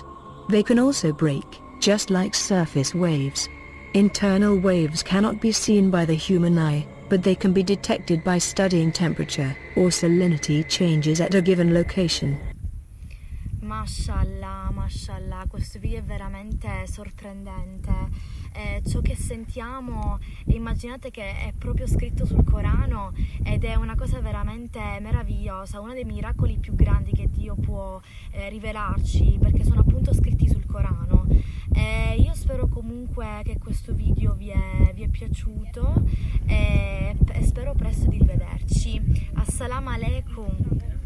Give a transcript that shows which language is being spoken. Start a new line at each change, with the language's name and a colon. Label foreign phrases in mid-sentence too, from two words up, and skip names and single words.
English: They can also break, just like surface waves. Internal waves cannot be seen by the human eye, but they can be detected by studying temperature or salinity changes at a given location.
Arabic: ما شاء الله، ما شاء الله,
Italian: questo video è veramente sorprendente. Ciò che sentiamo, immaginate che è proprio scritto sul Corano ed è una cosa veramente meravigliosa, uno dei miracoli più grandi che Dio può rivelarci, perché sono appunto scritti sul Corano. Io spero comunque che questo video vi è piaciuto e spero presto di rivederci.
Arabic: السلام عليكم.